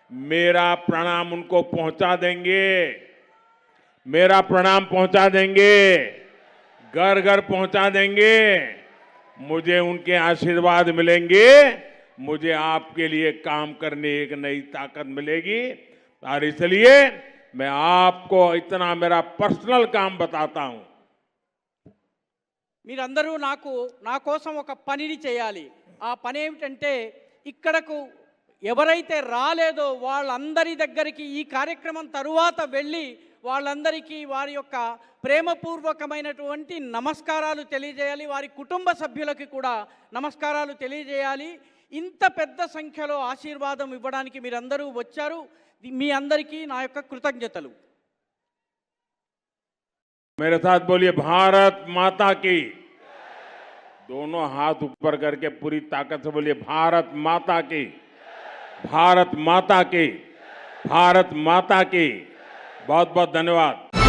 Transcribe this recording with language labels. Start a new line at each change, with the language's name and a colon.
Hindi: मेरा प्रणाम उनको पहुंचा देंगे, मेरा प्रणाम पहुंचा देंगे, घर घर पहुंचा देंगे। मुझे उनके आशीर्वाद मिलेंगे, मुझे आपके लिए काम करने एक नई ताकत मिलेगी। और इसलिए मैं आपको इतना मेरा पर्सनल काम बताता हूं।
Telugu: మీరందరూ నా కోసం ఒక పనిని చేయాలి. ఆ పని ఏమిటంటే, ఇక్కడకు ఎవరైతే రాలేదో వాళ్ళందరి దగ్గరికి ఈ కార్యక్రమం తరువాత వెళ్ళి వాళ్ళందరికీ వారి యొక్క ప్రేమపూర్వకమైనటువంటి నమస్కారాలు తెలియజేయాలి. వారి కుటుంబ సభ్యులకి కూడా నమస్కారాలు తెలియజేయాలి. ఇంత పెద్ద సంఖ్యలో ఆశీర్వాదం ఇవ్వడానికి మీరందరూ వచ్చారు. మీ అందరికీ నా యొక్క కృతజ్ఞతలు.
Hindi: मेरे साथ बोलिए, भारत माता की। दोनों हाथ ऊपर करके पूरी ताकत से बोलिए, भारत माता की, भारत माता की, भारत माता की। बहुत बहुत धन्यवाद।